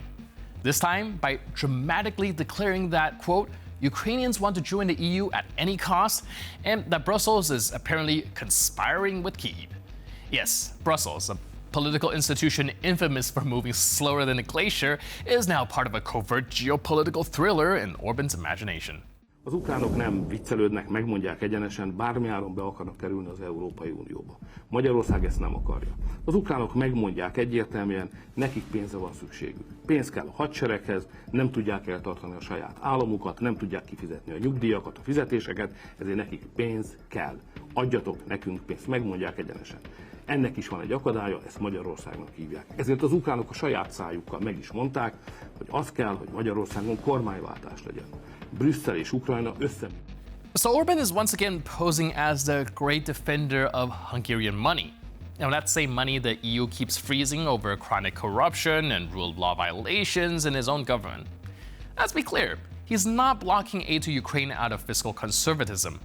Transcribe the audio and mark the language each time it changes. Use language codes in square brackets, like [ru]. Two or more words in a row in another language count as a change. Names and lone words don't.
[en] This time by dramatically declaring that, quote, Ukrainians want to join the EU at any cost, and that Brussels is apparently conspiring with Kyiv. Yes, Brussels, a political institution infamous for moving slower than a glacier, is now part of a covert geopolitical thriller in Orban's imagination. [hu] Az ukránok nem viccelődnek, megmondják egyenesen, bármiáron be akarnak kerülni az Európai Unióba. Magyarország ezt nem akarja. Az ukránok megmondják egyértelműen, nekik pénzre van szükségük. Pénz kell a hadsereghez, nem tudják eltartani a saját államukat, nem tudják kifizetni a nyugdíjakat, a fizetéseket, ezért nekik pénz kell. Adjatok nekünk pénzt, megmondják egyenesen. Ennek is van egy akadálya, ezt Magyarországnak hívják. Ezért az ukránok a saját szájukkal meg is mondták, hogy az kell, hogy Magyarországon kormányváltás legyen. Brüsszel és Ukrajna össze. [en] So Orban is once again posing as the great defender of Hungarian money. Now that same money the EU keeps freezing over chronic corruption and rule of law violations in his own government. Let's be clear, he's not blocking aid to Ukraine out of fiscal conservatism.